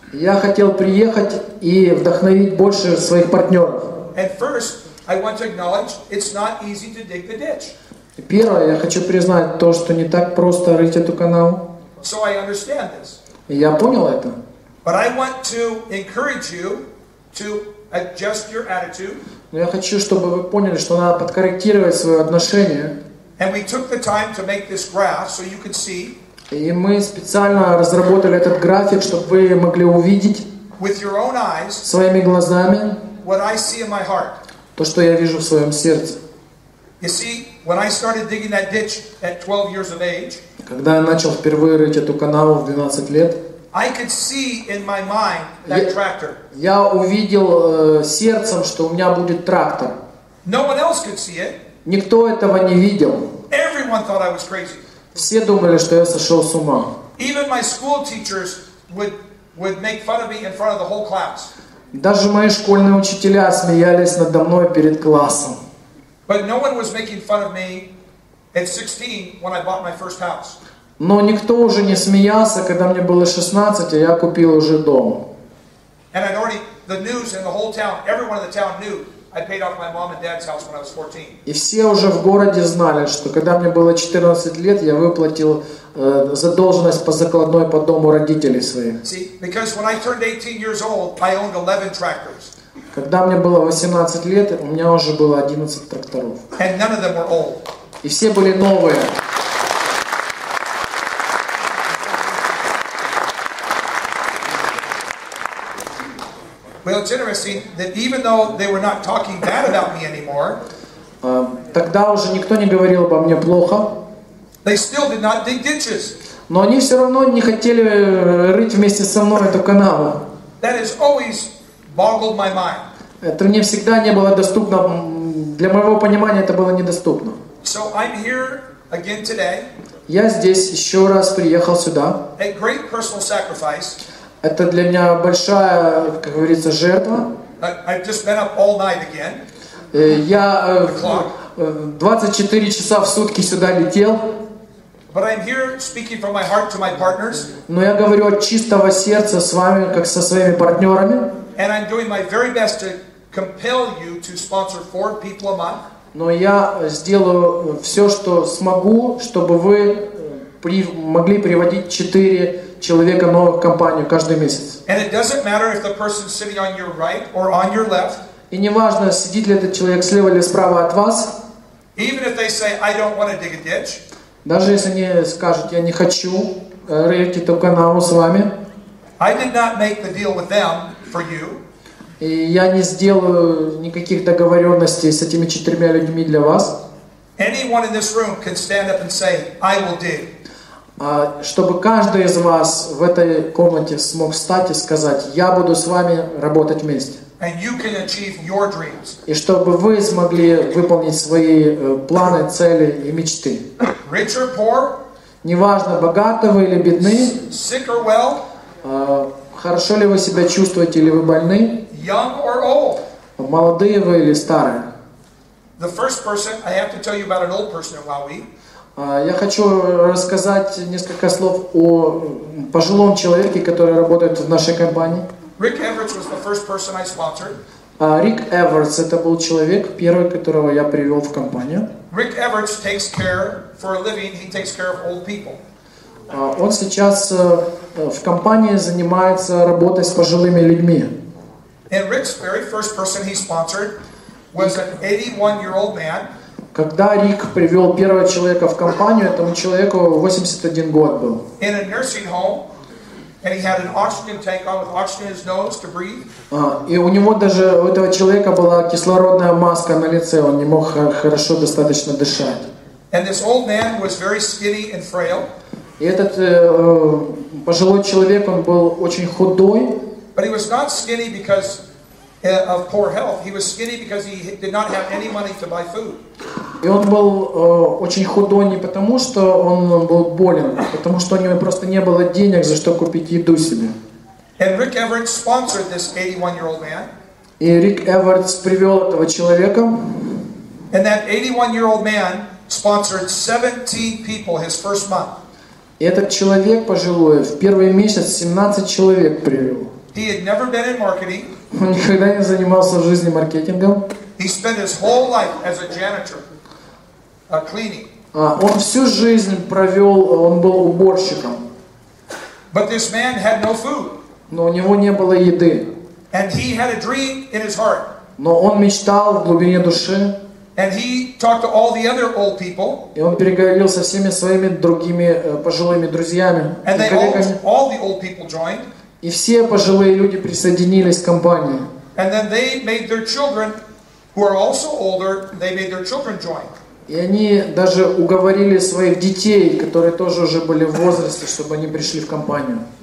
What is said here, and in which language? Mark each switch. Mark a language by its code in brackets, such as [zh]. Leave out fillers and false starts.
[ru] Я хотел приехать и вдохновить больше своих партнеров. [en] And first, I want to acknowledge it's not easy to dig the ditch. [ru] Первое, я хочу признать то, что не так просто рыть эту канаву. [en] So I understand this. [ru] И я понял это. [en] But I want to encourage you to adjust your attitude. [ru] Но я хочу, чтобы вы поняли, что надо подкорректировать свое отношение. [en] And we took the time to make this graph so you could see. [ru] И мы специально разработали этот график, чтобы вы могли увидеть [en] with your own eyes [ru] своими глазами [en] what I see in my heart. [ru] То, что я вижу в своем сердце. [en] You see, when I started digging that ditch at 12 years of age, [ru] когда я начал впервые рыть эту канаву в 12 лет, [en] I could see in my mind that tractor. [ru] Я увидел сердцем, что у меня будет трактор. [en] No one else could see it. [ru] Никто этого не видел. [en] Everyone thought I was crazy. [ru] Все думали, что я сошел с ума. [en] Even my school teachers would make fun of me in front of the whole class. [ru] Даже мои школьные учителя смеялись надо мной перед классом. [en] But no one was making fun of me at 16 when I bought my first house. [ru] Но никто уже не смеялся, когда мне было 16, а я купил уже дом. [en] And I'd already, the news in the whole town, everyone in the town knew I paid off my mom and dad's house when I was 14. [ru] И все уже в городе знали, что когда мне было 14 лет, я выплатил задолженность по закладной по дому родителей своих. [en] See, because when I turned 18 years old, I owned 11 tractors. [ru] Когда мне было 18 лет, у меня уже было 11 тракторов. [en] And none of them were old. [ru] И все были новые. [en] Well, it's interesting that even though they were not talking bad about me anymore, [ru] тогда уже никто не говорил обо мне плохо. [en] They still did not dig ditches. [ru] Но они все равно не хотели рыть вместе со мной эту канаву. [en] That has always boggled my mind. [ru] Это мне всегда не было доступно, для моего понимания это было недоступно. [en] So I'm here again today. [ru] Я здесь еще раз приехал сюда. [en] At great personal sacrifice. [ru] Это для меня большая, как говорится, жертва. [en] I've just been up all night again. [ru] Я 24 часа в сутки сюда летел. [en] But I'm here speaking from my heart to my partners. [ru] Но я говорю от чистого сердца с вами, как со своими партнерами. [en] And I'm doing my very best to compel you to sponsor 4 people a month. [ru] Но я сделаю все, что смогу, чтобы вы могли приводить 4 человека новых в компанию каждый месяц. [en] And it doesn't matter if the person's sitting on your right or on your left. [ru] И не важно, сидит ли этот человек слева или справа от вас. [en] Even if they say, I don't want to dig a ditch. [ru] Даже если они скажут, я не хочу рыть эту канаву с вами. [en] I did not make the deal with them for you. [ru] И я не сделаю никаких договоренностей с этими 4 людьми для вас. [en] Anyone in this room can stand up and say, I will dig. [ru] Чтобы каждый из вас в этой комнате смог встать и сказать, я буду с вами работать вместе. [en] And you can achieve your dreams. [ru] И чтобы вы смогли выполнить свои планы, цели и мечты. [en] Rich or poor, [ru] неважно, богаты вы или бедны, [en] sick or well, [ru] хорошо ли вы себя чувствуете или вы больны, [en] young or old. [ru] молодые вы или старые. [en] The first person, I have to tell you about an old person in Huawei. [ru] Я хочу рассказать несколько слов о пожилом человеке, который работает в нашей компании. [en] Rick Everts was the first person I sponsored. [ru] Рик Эвертс это был человек, первый, которого я привел в компанию. [en] Rick Everts takes care, for a living, he takes care of old people. [ru] Он сейчас в компании занимается работой с пожилыми людьми. [en] And Rick's very first person he sponsored was an 81-year-old man. [ru] Когда Рик привел первого человека в компанию, этому человеку 81 год был. [en] In a nursing home, and he had an oxygen tank on with oxygen in his nose to breathe. [ru] И у него даже, у этого человека была кислородная маска на лице, он не мог хорошо достаточно дышать. [en] And this old man was very skinny and frail. [ru] И этот пожилой человек, он был очень худой. [en] But he was not skinny because of poor health. He was skinny because he did not have any money to buy food. [ru] И он был очень худой не потому, что он был болен, а потому что у него просто не было денег, за что купить еду себе. [en] And Rick Everts sponsored this 81-year-old man. [ru] И Рик Эвертс привел этого человека. [en] And that 81-year-old man sponsored 17 people his first month. [ru] И этот человек пожилой в первый месяц 17 человек привел. [en] He had never been in marketing. [ru] Он никогда не занимался в жизни маркетингом. [en] He spent his whole life as a janitor, cleaning. [ru] Он всю жизнь провел, он был уборщиком. [en] But this man had no food. [ru] Но у него не было еды. [en] And he had a dream in his heart. [ru] Но он мечтал в глубине души. [en] And he talked to all the other old people. [ru] И он переговорил со всеми своими другими пожилыми друзьями и [en] And [ru] коллегами. [en] all the old people joined. [ru] И все пожилые люди присоединились к компании. [en] And then they made their children, who are also older, they made their children join. [ru] И они даже уговорили своих детей, которые тоже уже были в возрасте, чтобы они пришли в компанию.